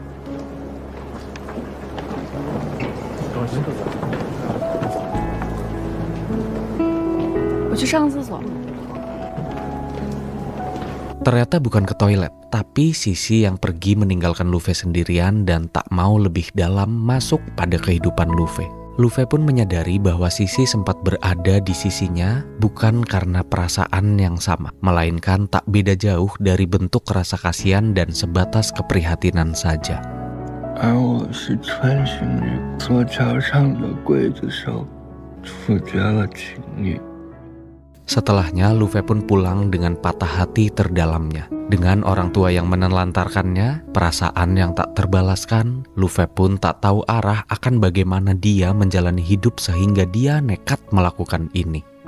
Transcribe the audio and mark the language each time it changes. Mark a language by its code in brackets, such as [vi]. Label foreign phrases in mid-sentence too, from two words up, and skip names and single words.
[id] Ternyata bukan ke toilet, tapi Sisi yang pergi meninggalkan Lufe sendirian dan tak mau lebih dalam masuk pada kehidupan Lufe. Lufe pun menyadari bahwa Sisi sempat berada di sisinya bukan karena perasaan yang sama, melainkan tak beda jauh dari bentuk rasa kasihan dan sebatas keprihatinan saja. [zh] 而我是穿行于座桥上的刽子手，处决了情侣。 [id] Setelahnya, Lufe pun pulang dengan patah hati terdalamnya. Dengan orang tua yang menelantarkannya, perasaan yang tak terbalaskan, Lufe pun tak tahu arah akan bagaimana dia menjalani hidup sehingga dia nekat melakukan ini.